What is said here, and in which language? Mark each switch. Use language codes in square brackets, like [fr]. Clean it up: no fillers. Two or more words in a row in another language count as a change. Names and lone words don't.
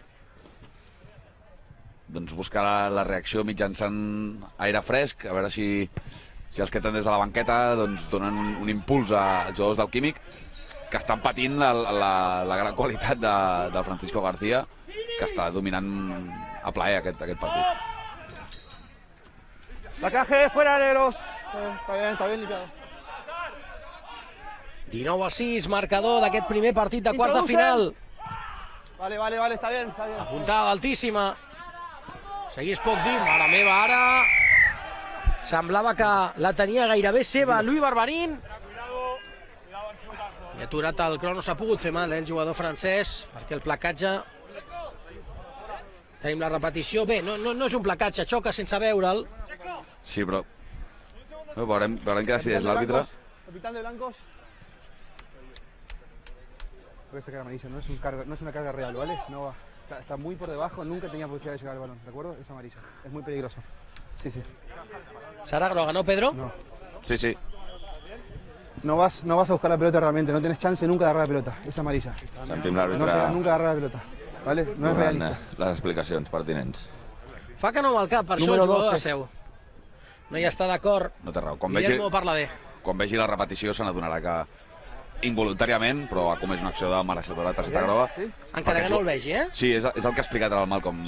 [ca] Doncs buscar la reacció mitjançant aire fresc, a veure si els que tenen des de la banqueta doncs, donen un impuls als jugadors del Químic, que estan patint la gran qualitat de Francisco García, que està dominant a plaer aquest partit. [es] Placaje, fuera negros. Está bien limpiado. [ca] 19-6, marcador d'aquest primer partit de quarts de final. [es] Vale, está bien. [ca] Apuntada altíssima. Seguís poc dir, mare meva, ara semblava que la tenia gairebé seva Louis Barberin. I aturat el crono, s'ha pogut fer mal, el jugador francès, perquè el placatge... Tenim la repetició. Bé, no és un placatge, xoca sense veure'l. Sí, però... Veurem què decideix l'àrbitre. [es] Capitán de blancos. Voy a sacar amarilla, no es una carga real, ¿vale? No va. Está muy por debajo, nunca tenía posibilidad de llegar al balón, ¿de acuerdo? Es amarilla, es muy peligroso. Sí. [ca] Serà groga, no, Pedro? No. Sí. [es] No vas a buscar la pelota realmente, no tienes chance nunca de agarrar la pelota, es amarilla. [ca] Sentim [es] No [ca] l'àrbitre [es] queda nunca agarrar la pelota, ¿vale? No es [ca] donant [es] realista. [ca] les explicacions pertinents. Fa que no amb el cap, per això el [es] Número [ca] jugador de 12. Seu. No hi està d'acord. No té raó. Guillermo Parladé. Quan vegi la repetició se n'adonarà que involuntàriament, però ha comès una acció de mereixedora de targeta groga. Encara que no el vegi, eh? Sí, és el que ha explicat ara el Malcolm